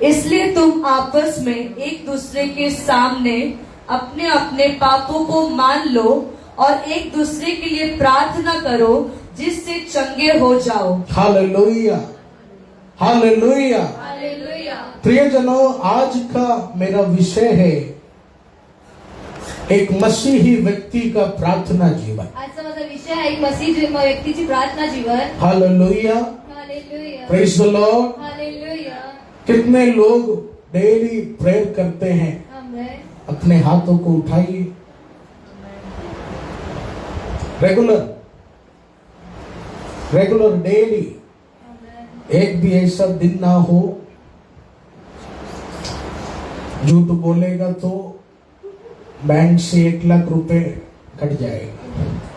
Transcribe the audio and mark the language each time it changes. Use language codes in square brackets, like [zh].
[hi] इसलिए तुम आपस में एक दूसरे के सामने अपने अपने पापों को मान लो और एक दूसरे के लिए प्रार्थना करो जिससे चंगे हो जाओ। Hallelujah, hallelujah. हालेलुया। प्रियजनों, आज का मेरा विषय है एक मसीही व्यक्ति का प्रार्थना जीवन। [mr] आजचा माझा विषय आहे एक मसीही व्यक्तीची प्रार्थना जीवन। Hallelujah, hallelujah. [en] Praise the lord. Hallelujah. [hi] कितने लोग डेली प्रेयर करते हैं? आमेन। अपने हाथों को उठाइए। [en] Regular daily. [hi] एक भी ऐसा दिन ना हो झूठ बोलेगा तो बैंक से 1 लाख रुपए कट जाएगा।